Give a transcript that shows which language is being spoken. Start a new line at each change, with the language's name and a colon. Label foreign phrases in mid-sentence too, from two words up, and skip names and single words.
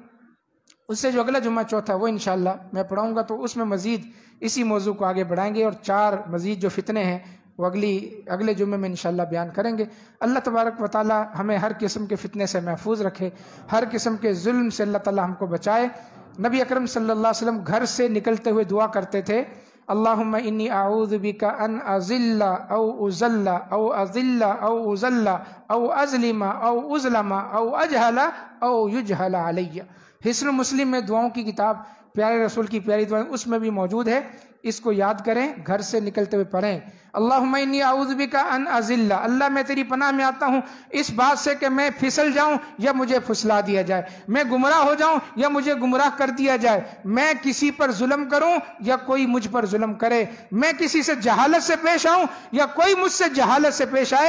Urdu: اس سے جو اگلا جمعہ چوتھا وہ انشاءاللہ میں پڑھاؤں گا، تو اس میں مزید اسی موضوع کو آگے بڑھائیں گے، اور 4 مزید جو فتنے ہیں وہ اگلے جمعے میں انشاءاللہ بیان کریں گے. اللہ تبارک و تعالی ہمیں ہر قسم کے فتنے سے محفوظ رکھے، ہر قسم کے ظلم سے اللہ تعالی ہم کو بچائے. نبی اکرم
Arabic: صلی اللہ علیہ وسلم
Urdu: گھر سے نکلتے ہوئے دعا کرتے تھے،
Arabic: اللہم انی اعوذ بک ان اذل او اذل او اذل او اذل او اظلم او اظلم او اجہل او یجہل علی.
Urdu: حسن مسلم میں دعاؤں کی کتاب، پیارے رسول کی پیاری دعائیں اس میں بھی موجود ہے. اس کو یاد کریں، گھر سے نکلتے ہوئے پڑھیں.
Arabic: اللہم انی اعوذ بک ان اذل،
Urdu: اللہ میں تیری پناہ میں آتا ہوں اس بات سے کہ میں پھسل جاؤں یا مجھے پھسلا دیا جائے، میں گمراہ ہو جاؤں یا مجھے گمراہ کر دیا جائے، میں کسی پر ظلم کروں یا کوئی مجھ پر ظلم کرے، میں کسی سے جہالت سے پیش آؤں یا کوئی مجھ سے جہالت سے پیش آئے.